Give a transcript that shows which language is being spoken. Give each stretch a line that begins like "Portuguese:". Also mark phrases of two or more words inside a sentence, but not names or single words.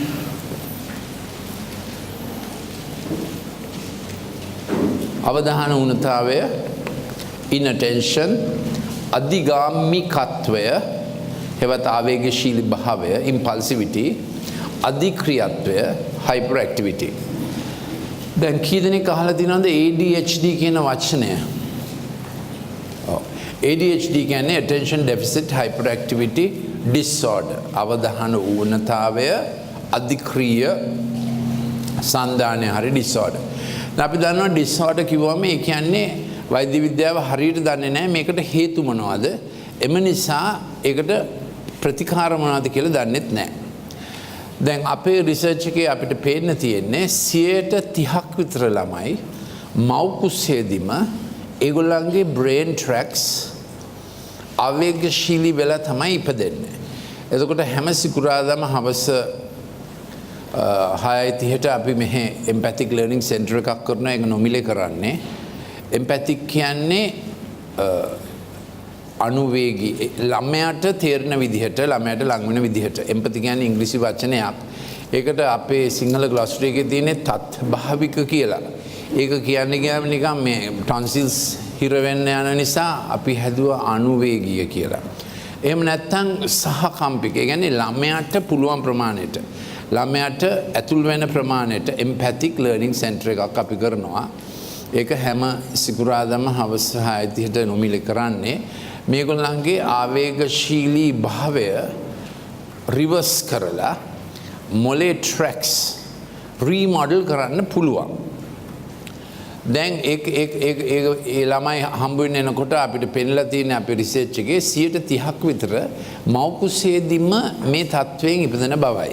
Sinhala: අවධාන උණතාවය inattention අධිගාමිකත්වය හෙවත් ආවේගශීලී භාවය impulsivity අධික්‍රියත්වය hyperactivity දැන් කී දෙනෙක් අහලා තියෙනවද ADHD කියන වචනය ADHD කියන්නේ
English: attention deficit hyperactivity disorder
Sinhala: අවධාන ඌනතාවය අධික්‍රීය සන්ධානය හරි disorder. දැන් අපි දන්නවා disorder කිව්වම ඒ කියන්නේ වෛද්‍ය විද්‍යාව හරියට දන්නේ නැහැ මේකට හේතු මොනවද? එම නිසා ඒකට ප්‍රතිකාර මොනවද කියලා දන්නෙත් නැහැ. දැන් අපේ රිසර්ච් එකේ අපිට පේන්න තියෙන්නේ 30% විතර ළමයි මව් කුසේදීම ඒගොල්ලන්ගේ
English: brain tracks
Sinhala: ආවේගශීලී වෙලා තමයි ඉපදෙන්නේ. එතකොට හැම සිකුරාදාම හවස 6:30ට අපි මෙහි
English: empathic learning center
Sinhala: එකක් කරනවා. ඒක නොමිලේ කරන්නේ. empathic කියන්නේ අනුවේගී ළමයාට තේරෙන විදිහට ළමයාට ලඟ වෙන විදිහට empathy කියන්නේ ඉංග්‍රීසි වචනයක්. ඒකට අපේ සිංහල ග්ලොසරි එකේ තියෙන්නේ තත්භාවික කියලා. ඒක කියන්නේ ගියාම නිකන් මේ tonsils හිර වෙන්න යන නිසා අපි හැදුවා අනුවේගීය කියලා. එහෙම නැත්නම් සහකම්පික. ඒ කියන්නේ ළමයාට පුළුවන් ප්‍රමාණයට ළමයාට ඇතුල් වෙන ප්‍රමාණයට
English: empathic learning center
Sinhala: එකක් අපි කරනවා. ඒක හැම සිකුරාදාම හවස 6:30ට නොමිලේ කරන්නේ. මේගොල්ලන්ගේ ආවේගශීලී භාවය රිවර්ස් කරලා මොලේ
English: tracks remodel
Sinhala: කරන්න පුළුවන්. දැන් ඒ ළමයි හම්බ වෙන්න එනකොට අපිට පෙන්නලා තියෙන අපේ රිසර්ච් එකේ 30% විතර මව් කුසේදීම මේ තත්වයෙන් ඉපදෙන බවයි.